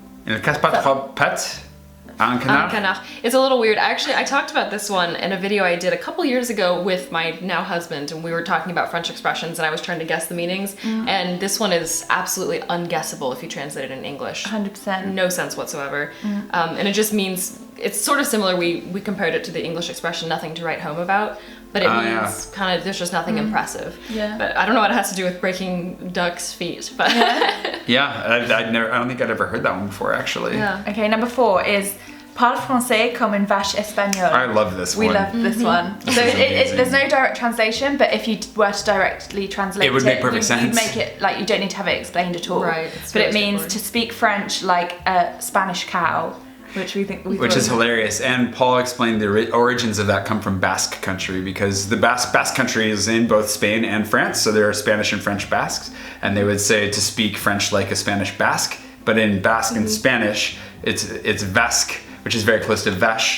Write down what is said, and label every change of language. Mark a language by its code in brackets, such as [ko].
[fr] Il ne casse pas trois pattes à un canard. [en] Canard. It's a little weird. Actually, I talked about this one in a video I did a couple years ago with my now husband, and we were talking about French expressions, and I was trying to guess the meanings. And this one is absolutely unguessable if you translate it in English. 100%. No sense whatsoever. And it just means, it's sort of similar. We compared it to the English expression, nothing to write home about. But it means kind of, there's just nothing impressive. Yeah. But I don't know what it has to do with breaking ducks' feet. But Yeah, I don't think I'd ever heard that one before, actually. yeah. Okay, number 4 is [fr] parle français comme une vache espagnole. [en] I love this one. We love this one. So there's no direct translation, but if you were to directly translate It would make perfect sense. You'd make it like you don't need to have it explained at all. Right, it's But very it means straightforward. to speak French like a Spanish cow which which is hilarious. And Paul explained the origins of that come from Basque country, because the Basque country is in both Spain and France, so there are Spanish and French Basques, and they would say to speak French like a Spanish Basque, but in Basque and Spanish, it's Vasque, which is very close to vache.